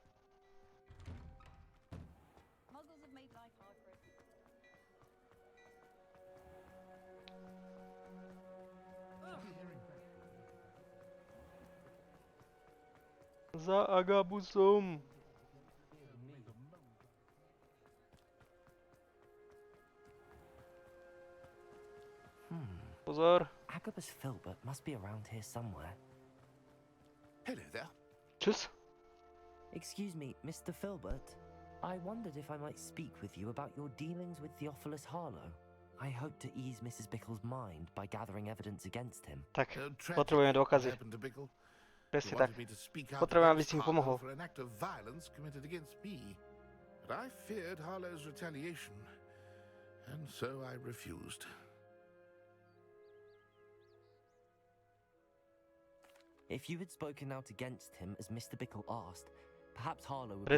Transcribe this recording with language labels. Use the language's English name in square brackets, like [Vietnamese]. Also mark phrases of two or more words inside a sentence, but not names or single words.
[Slovak] Za Agabusom. Pozor. [English] Agabus Filbert must be around here somewhere. Hello there. Čus? Excuse me, Mr. Filbert. I wondered if I might speak with you about your dealings with Theophilus Harlow. I hope to ease Mrs. Bickle's mind by gathering evidence against him. [Slovak] Tak, [English] Tragic [Slovak] potrebujeme [English] what [Slovak] dôkazy. [English] happened to Bickle. [Slovak] Presne [English] He [Slovak] tak. [English] wanted me to speak out [Slovak] Potrebujem, aby [English] against [Slovak] si mi [English] Harlow [Slovak] pomohol. [English] for an act of violence committed against me. But I feared Harlow's retaliation, and so I refused. If you had spoken out against him as Mr. Bickle asked, perhaps Harlow would be